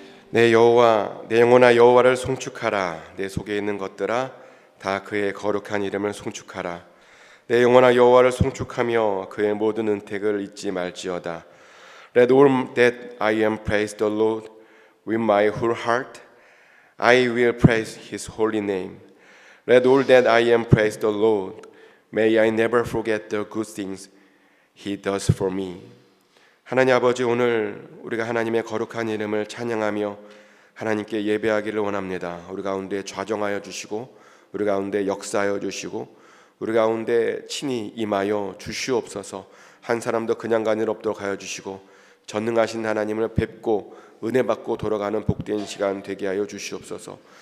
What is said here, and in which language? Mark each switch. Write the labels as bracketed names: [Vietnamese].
[Korean] 내 여호와 내 영혼아 여호와를 송축하라. 내 속에 있는 것들아 다 그의 거룩한 이름을 송축하라. 내 영혼아 여호와를 송축하며 그의 모든 은택을 잊지 말지어다. [English] Let all that I am praise the Lord with my whole heart. I will praise His holy name. Let all that I am praise the Lord. May I never forget the good things He does for me. [Korean] 하나님 아버지, 오늘 우리가 하나님의 거룩한 이름을 찬양하며 하나님께 예배하기를 원합니다. 우리 가운데 좌정하여 주시고 우리 가운데 역사하여 주시고 우리 가운데 친히 임하여 주시옵소서. 한 사람도 그냥 가는 일 없도록 하여 주시고 전능하신 하나님을 뵙고 은혜 받고 돌아가는 복된 시간 되게 하여 주시옵소서.